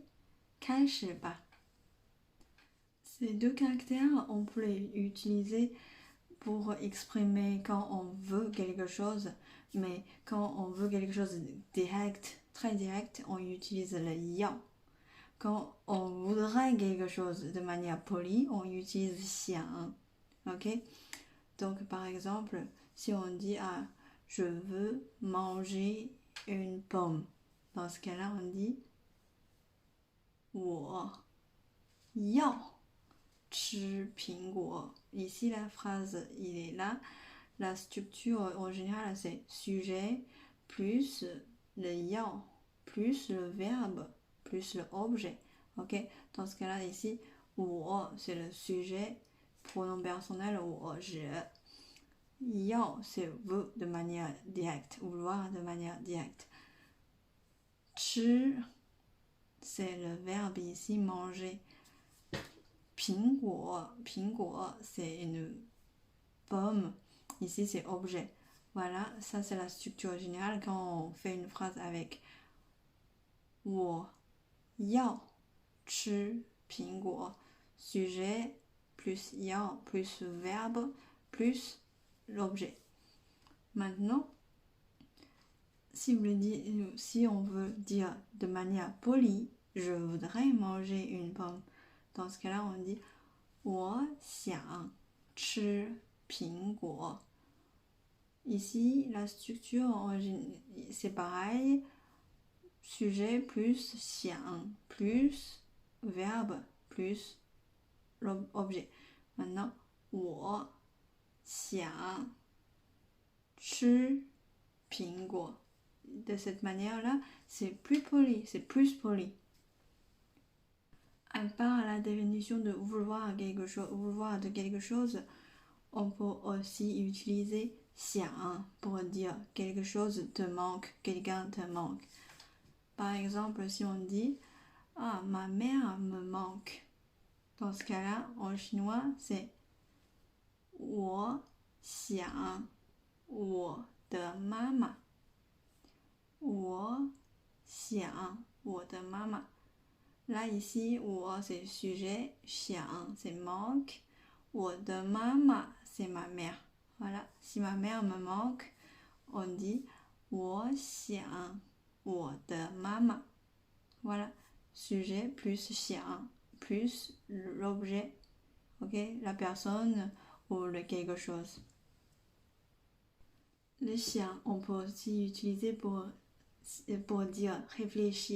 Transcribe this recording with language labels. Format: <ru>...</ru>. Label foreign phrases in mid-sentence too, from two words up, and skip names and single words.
<zh>开始吧。</zh> <fr>Ces deux caractères, on peut les utiliser pour exprimer quand on veut quelque chose, mais quand on veut quelque chose de direct, très direct, on utilise le yao. Quand on voudrait quelque chose de manière polie, on utilise xiang. Ok? Donc par exemple, si on dit je veux manger une pomme, dans ce cas-là, on dit</fr> <zh>我要吃苹果.</zh> <fr>Ici, la phrase, il est là. La structure, en général, c'est sujet plus le yao, plus le verbe, plus l'objet. Ok? Dans ce cas-là, ici, 我, c'est le sujet, pronom personnel, 我je. Yao, c'est veut de manière directe, vouloir de manière directe. 吃, c'est le verbe ici, manger. 苹果, c'est une pomme. Ici, c'est objet. Voilà, ça c'est la structure générale quand on fait une phrase avec</fr> <zh>我要吃苹果.</zh> <fr>Sujet plus 要 plus verbe plus l'objet. Maintenant, si on veut dire de manière polie, je voudrais manger une pomme. Dans ce cas-là, on dit</fr> <zh>我想吃苹果.</zh> <fr>Ici, la structure, c'est pareil. Sujet plus 想 plus verbe plus l'objet. Maintenant,</fr> <zh>我想吃苹果.</zh> <fr>De cette manière-là, c'est plus poli, c'est plus poli. À part la définition de vouloir de quelque chose, on peut aussi utiliser 想 pour dire quelque chose te manque, quelqu'un te manque. Par exemple, si on dit ma mère me manque. Dans ce cas-là, en chinois, c'est</fr> <zh>我想我的妈妈. 我想我的妈妈.</zh> <fr>Là, ici, 我 c'est sujet, 想 c'est manque,</fr> <zh>我的妈妈</zh> <fr>c'est ma mère. Voilà, si ma mère me manque, on dit</fr> <zh>我想我的妈妈.</zh> <fr>Voilà, sujet plus 想 plus l'objet, ok, la personne ou le quelque chose. Le 想, on peut aussi utiliser pour dire réfléchir.</fr>